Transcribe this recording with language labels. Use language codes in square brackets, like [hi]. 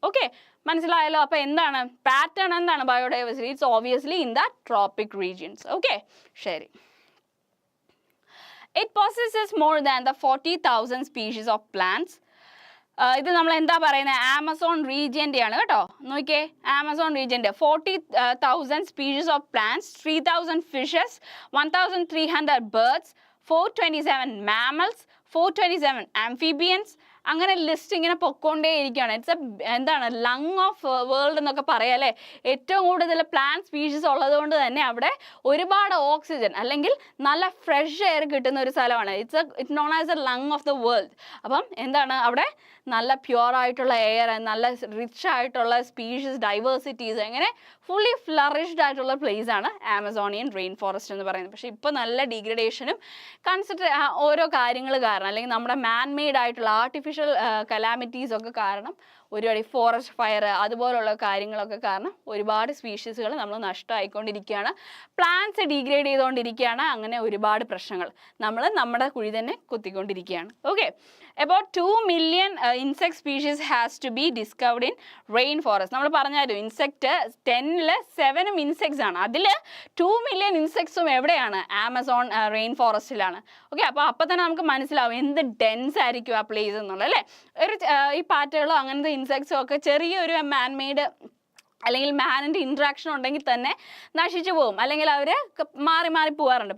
[ml] Okay, മനസ്സിലായല്ലോ. അപ്പോൾ എന്താണ് പാറ്റേൺ, എന്താണ് biodiversity? [en] It's obviously in the tropic regions. [ml] Okay, ശരി. [en] It possesses more than the 40,000 species of plants. [ml] ഇത് നമ്മൾ എന്താ പറയുന്നത്? ആമസോൺ റീജിയൻ്റെ ആണ് കേട്ടോ. നോക്കിയേ, Amazon റീജിയൻ്റെ 40,000 species of plants, 3,000 fishes, 1,300 birds, 427 mammals, 427 amphibians, അങ്ങനെ ലിസ്റ്റ് ഇങ്ങനെ പൊക്കോണ്ടേ ഇരിക്കുകയാണ്. ഇറ്റ്സ് എന്താണ് ലങ് ഓഫ് വേൾഡ് എന്നൊക്കെ പറയാം അല്ലേ. ഏറ്റവും കൂടുതൽ പ്ലാന്റ് സ്പീഷീസ് ഉള്ളത് കൊണ്ട് തന്നെ അവിടെ ഒരുപാട് ഓക്സിജൻ അല്ലെങ്കിൽ നല്ല ഫ്രഷ് എയർ കിട്ടുന്ന ഒരു സ്ഥലമാണ്. [en] It known as a lung of the world. [ml] അപ്പം എന്താണ് അവിടെ നല്ല പ്യുവർ ആയിട്ടുള്ള എയർ, നല്ല റിച്ച് ആയിട്ടുള്ള സ്പീഷീസ് ഡൈവേഴ്സിറ്റീസ്, അങ്ങനെ ഫുള്ളി ഫ്ലറിഷ്ഡ് ആയിട്ടുള്ള പ്ലേസ് ആണ് ആമസോണിയൻ റെയിൻ ഫോറസ്റ്റ് എന്ന് പറയുന്നത്. പക്ഷേ ഇപ്പോൾ നല്ല ഡിഗ്രഡേഷനും ഓരോ കാര്യങ്ങൾ കാരണം, അല്ലെങ്കിൽ നമ്മുടെ മാൻ മെയ്ഡ് ആയിട്ടുള്ള ആർട്ടിഫിഷ്യൽ കലാമിറ്റീസ് ഒക്കെ കാരണം, ഒരുപാട് ഫോറസ്റ്റ് ഫയർ അതുപോലുള്ള കാര്യങ്ങളൊക്കെ കാരണം ഒരുപാട് സ്പീഷീസുകൾ നമ്മൾ നഷ്ടമായിക്കൊണ്ടിരിക്കുകയാണ്. പ്ലാന്റ്സ് ഡീഗ്രേഡ് ചെയ്തുകൊണ്ടിരിക്കുകയാണ്. അങ്ങനെ ഒരുപാട് പ്രശ്നങ്ങൾ നമ്മുടെ കുഴി തന്നെ കുത്തിക്കൊണ്ടിരിക്കുകയാണ്. [en] Okay, about 2 million insect species has to be discovered in rain forest. [ml] നമ്മൾ പറഞ്ഞാലും ഇൻസെക്റ്റ് 10ൽ 7 ഇൻസെക്ട്സ് ആണ്. അതിൽ 2 million ഇൻസെക്ട്സും എവിടെയാണ്? Amazon rain ഫോറസ്റ്റിലാണ്. ഓക്കെ, അപ്പോൾ തന്നെ നമുക്ക് മനസ്സിലാവും എന്ത് ഡെൻസ് ആയിരിക്കും ആ പ്ലേസ് എന്നുള്ളത് അല്ലേ. ഈ പാറ്റകളോ അങ്ങനത്തെ ഇൻസെക്ട്സോ ഒക്കെ ചെറിയൊരു മാൻ മെയ്ഡ് അല്ലെങ്കിൽ മാനിൻ്റെ ഇൻട്രാക്ഷൻ ഉണ്ടെങ്കിൽ തന്നെ നശിച്ചു പോകും, അല്ലെങ്കിൽ അവർ മാറി പോകാറുണ്ട്.